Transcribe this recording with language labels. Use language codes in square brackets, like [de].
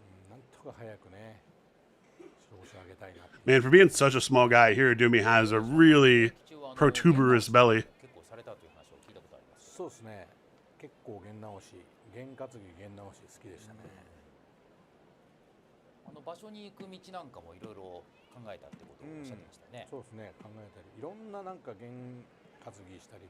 [ja] なんとか早くね、白星を上げたいな。 [en] Man, for being such a small guy, Hirodumi has a really protuberous belly. [ja] 結構されたという話を聞いたことあります。そうですね。結構弦直し、弦担ぎ、弦直し好きでしたね。場所に行く道なんかもいろいろ考えたってことをおっしゃってましたね。そうですね。考えたり、いろんななんか弦担ぎしたり。